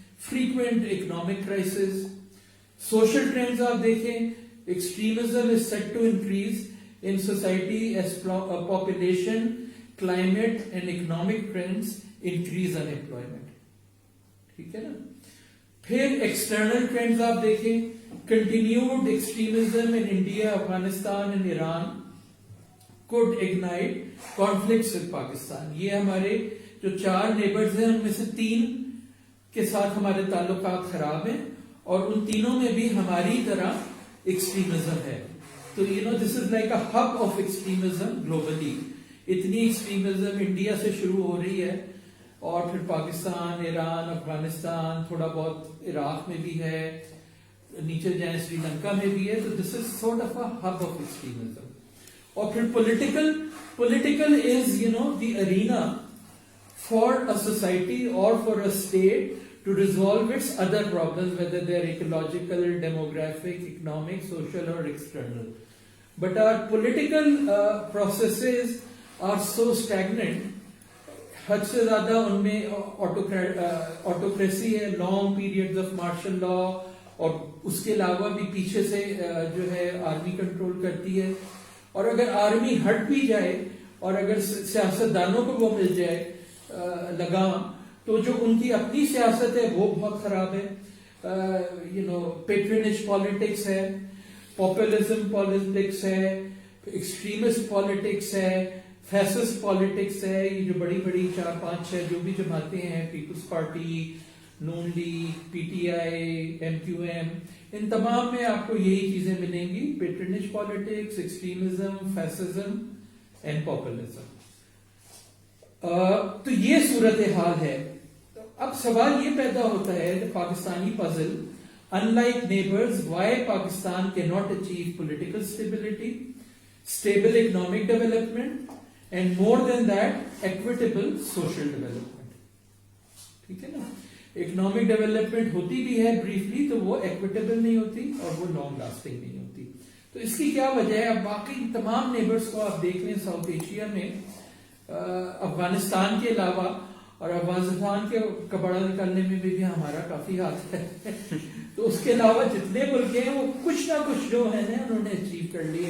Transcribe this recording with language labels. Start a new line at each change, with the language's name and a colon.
English: Frequent economic crisis. Social trends
Urdu: آپ دیکھیں,
English: extremism is set to increase in society as population, climate and economic trends increase unemployment.
Urdu: ٹھیک ہے نا.
English: پھر external trends
Urdu: آپ دیکھیں,
English: continued extremism in India, Afghanistan and Iran could ignite conflicts with Pakistan.
Urdu: یہ ہمارے جو 4 نیبرز ہیں ان میں سے 3 کے ساتھ ہمارے تعلقات خراب ہیں, اور ان تینوں میں بھی ہماری طرح ایکسٹریمزم ہے.
English: تو this is like a hub of extremism globally.
Urdu: اتنی ایکسٹریمزم انڈیا سے شروع ہو رہی ہے, اور پھر پاکستان, ایران, افغانستان, تھوڑا بہت عراق میں بھی ہے, نیچے جائیں سری لنکا میں بھی ہے.
English: تو this is sort of a hub of extremism.
Urdu: اور پھر
English: Political is the arena for a society اور for a state to resolve its other problems, whether they are ecological, demographic, economic, social or external. But our political processes are so stagnant.
Urdu: حد سے زیادہ ان میں autocracy ہے,
English: long periods of martial law,
Urdu: اور اس کے علاوہ بھی پیچھے سے جو ہے آرمی کنٹرول کرتی ہے. اور اگر آرمی ہٹ بھی جائے اور اگر سیاستدانوں کو وہ مل جائے لگام, تو جو ان کی اپنی سیاست ہے وہ بہت خراب ہے. پیٹرنیج پالیٹکس ہے, پاپولزم پالیٹکس ہے, ایکسٹریمسٹ پالیٹکس ہے, فیسسٹ پالیٹکس ہے. یہ جو بڑی بڑی 4-5-6 جو بھی جماعتیں ہیں, Peoples party, known league, P T I, M Q M, ان تمام میں آپ کو یہی چیزیں ملیں گی, پیٹرنیج politics, extremism, fascism and populism. تو یہ صورتحال ہے. اب سوال یہ پیدا ہوتا ہے,
English: Pakistani puzzle, unlike neighbors, why Pakistan cannot achieve political stability, stable economic development, and more than that, equitable social development.
Urdu: ٹھیک ہے نا, اکنامک ڈیولپمنٹ ہوتی بھی ہے بریفلی تو وہ ایکویٹیبل نہیں ہوتی اور وہ لانگ لاسٹنگ نہیں ہوتی. تو اس کی کیا وجہ ہے؟ اب باقی تمام نیبرز کو آپ دیکھ لیں ساؤتھ ایشیا میں, افغانستان کے علاوہ, اور افغانستان کے کپڑا نکالنے میں بھی ہمارا کافی ہاتھ ہے, تو اس کے علاوہ جتنے ملک ہیں وہ کچھ نہ کچھ جو ہے نا انہوں نے اچیو کر لیا.